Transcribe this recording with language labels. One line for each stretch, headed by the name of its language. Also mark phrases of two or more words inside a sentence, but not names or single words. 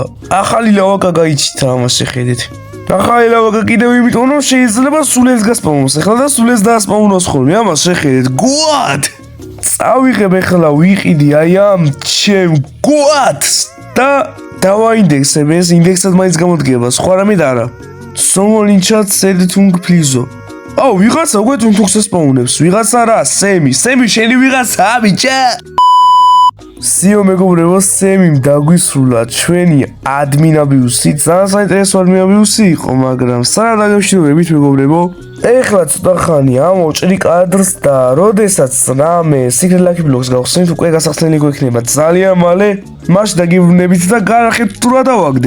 Georgian: ახალი ლავაკა გაიჩითა, ამას შეხედეთ. ახალი ლავაკა კიდევ იმიტომ რომ შეიძლება სულ ეს გასპაუნოს ეხლა და სულ ეს დაასპაუნოს ხოლმე, ამას შეხედეთ. გუად! წავიღებ ეხლა ვიყიდი აი ამ ჩემ გუადს და დავაინდექსებ, ეს ინდექსად მაინც გამოდგება, სხვა რამე და არა.
English: Someone in chat said tung please.
Georgian: ვიღაცა უკვე თუნთუხს ესპაუნებს, ვიღაცა რა, სემი შენი ვიღაცა ბიჭა. სიო მეგობრებო, სემიმ დაგვისრულა ჩვენი ადმინაბიუსი, ძალიან საინტერესო ადმინაბიუსი იყო, მაგრამ სანამ დაგემშვიდობებით მეგობრებო, ეხლა ცოტა ხანი ამოვჭრი კადრს და როდესაც რამე
English: Secret Lucky Blocks
Georgian: გავხსენით, უკვე გასახსნელი გვექნება ძალიან მალე, მაშინ დაგიბრუნებით და განახეთ თუ რა დავაგდე.